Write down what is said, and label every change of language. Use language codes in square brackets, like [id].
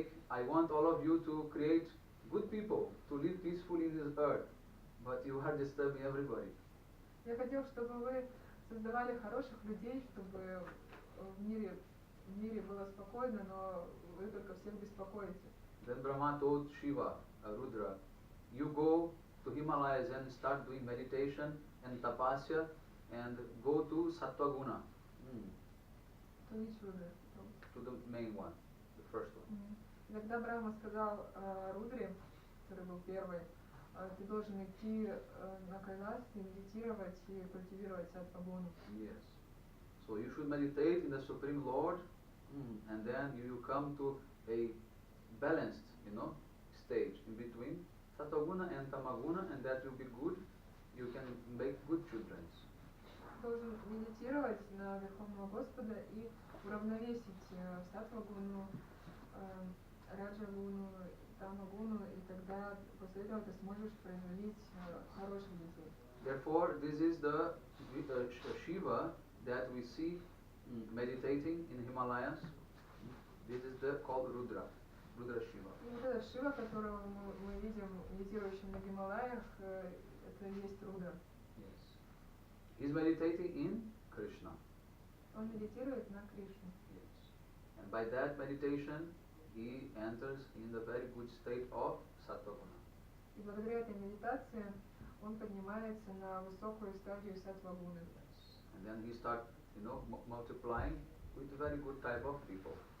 [en] I want all of you to create good people, to live peacefully in this earth, but you are disturbing everybody. [ru] Я хотел, чтобы вы создавали хороших людей, чтобы в мире было спокойно, но вы только всех беспокоите. [en] Then Brahma told Shiva, Rudra, you go to Himalayas and start doing meditation and tapasya and go to Sattva Guna. To the main one, the first one. [ru] И тогда Брахма сказал Рудре, который был первый, ты должен идти на Кайлас и медитировать и культивировать саттва-гуну. [en] Yes. So you should meditate in the Supreme Lord, and then you come to a balanced, stage in between Sattva-guna and Tamaguna, and that will be good. You can make good children. [ru] Должен медитировать на Верховного Господа и уравновесить саттва-гуну, раджа-гуну, тама-гуну, и тогда после этого ты сможешь производить хороших детей. [en] Therefore, this is the Shiva that we see meditating in Himalayas. This is called Rudra Shiva. [ru] И вот этот Шива, которого мы видим медитирующим на Гималаях, это и есть Рудра. [en] Yes. He is meditating in Krishna. [ru] Он медитирует на Кришну. [en] Yes. And by that meditation, he enters in the very good state of Sattva-guna. [ru] И благодаря этой медитации он поднимается на высокую стадию саттва-гуны. [en] Yes. And then he starts, multiplying with a very good type of people.